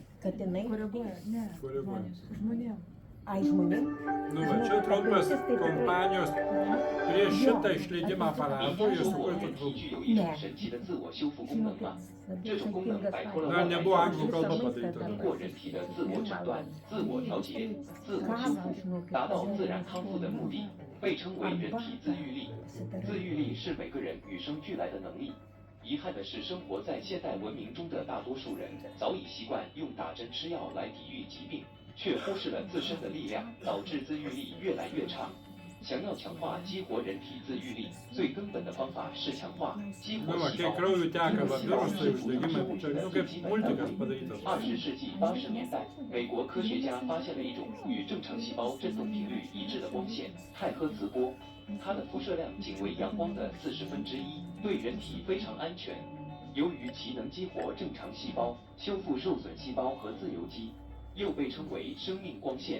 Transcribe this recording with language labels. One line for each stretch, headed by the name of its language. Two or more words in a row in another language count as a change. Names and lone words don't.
Lithuanian: Katinai. Koreguoja? Ne. Koreguojam. Žmonėm. Ai, žmonėm. Nu, va, čia trumpas kompanijos prieš šitą išleidimą aparato ir sukurtų trumpą. Ne. Žinokit, Dar nebuvo anglų kalba padaryta.
Chinese: 通过人体的自我诊断、自我调节、自我修复，达到自然康复的目的，被称为人体自愈力。自愈力是每个人与生俱来的能力。遗憾的是，生活在现代文明中的大多数人早已习惯用打针吃药来抵御疾病，却忽视了自身的力量，导致自愈力越来越差。想要强化激活人体自愈力，最根本的方法是强化激活
Lithuanian: Nu, va,
Chinese: 细
Lithuanian: kai
Chinese: 胞。
Lithuanian: krauju teka va, virusai, uždegimai, čia nu, kaip multikas padarytas.
Chinese: 20 世纪80年代，美国科学家发现了一种与正常细胞振动频率一致的光线——太赫兹波。它的辐射量仅为阳光的1/40，对人体非常安全。由于其能激活正常细胞、修复受损细胞和自由基，又被称为生命光线。